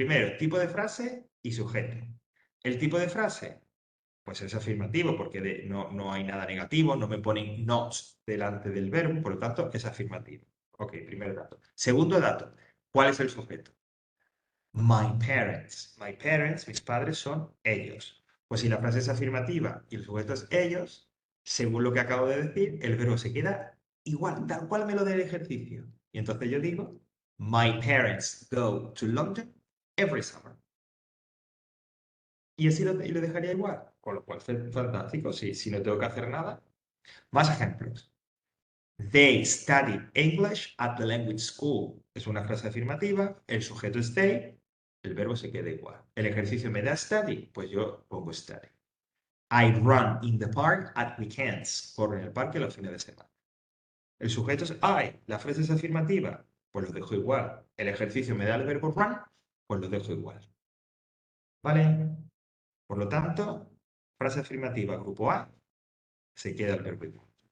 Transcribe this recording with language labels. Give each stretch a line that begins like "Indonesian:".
Spanish: Primero, tipo de frase y sujeto. El tipo de frase, pues es afirmativo porque no hay nada negativo, no me ponen not delante del verbo, por lo tanto es afirmativo. Ok, primer dato. Segundo dato, ¿cuál es el sujeto?
English: My parents. My parents,
Spanish: mis padres son ellos. Pues si la frase es afirmativa y el sujeto es ellos, según lo que acabo de decir, el verbo se queda igual, tal cual me lo dé el ejercicio. Y entonces yo digo,
English: my parents go to London every summer.
Spanish: Y así lo dejaría igual. Con lo cual, fantástico. Si no tengo que hacer nada. Más ejemplos.
English: They study English at the language school.
Spanish: Es una frase afirmativa. El sujeto es they. El verbo se queda igual. El ejercicio me da study. Pues yo pongo study.
English: I run in the park at weekends.
Spanish: Corro en el parque los fines de semana. El sujeto es I. La frase es afirmativa. Pues lo dejo igual. El ejercicio me da el verbo run. Pues lo dejo igual. ¿Vale? Por lo tanto, frase afirmativa, grupo A, se queda el verbo igual.